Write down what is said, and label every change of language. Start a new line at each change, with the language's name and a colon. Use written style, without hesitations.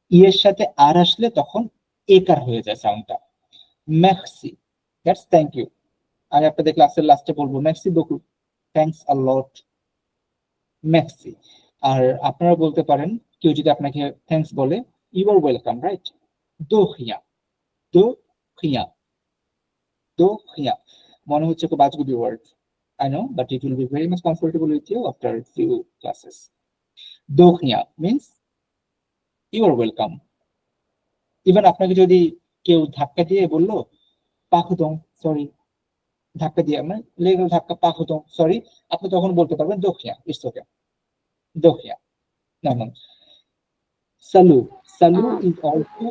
Bangla: ই এর সাথে আর আসলে তখন একার হয়ে যায় সাউন্ডটা। Maxi, that's thank you. আমি আপনাদের ক্লাসের লাস্টে বলবো
French: ম্যাক্সি বকু,
English: thanks a lot,
Bangla: maxi. আর আপনারা বলতে পারেন, কেউ যদি আপনাকে থ্যাঙ্কস বলে,
English: you are welcome,
Bangla: রাইট?
French: দো খিয়া, দো খিয়া, দো খিয়া,
Bangla: মনে হচ্ছে খুব আজগুবি word,
English: I know, but it will be very much comfortable with you after a few classes.
French: Do খিয়া
English: means you are welcome.
Bangla: Even আপনাকে যদি কেউ ধাক্কা দিয়ে বললো
French: পাখুদং,
Bangla: সরি, ধাক্কা দিয়ে আমরা লেগে গেল ধাক্কা, পাখুদং, সরি, আপনি তখন বলতে পারবেন
French: দো খিয়া,
English: it's okay,
Bangla: দো খিয়া। না,
French: সালু সালু আহ,
English: is also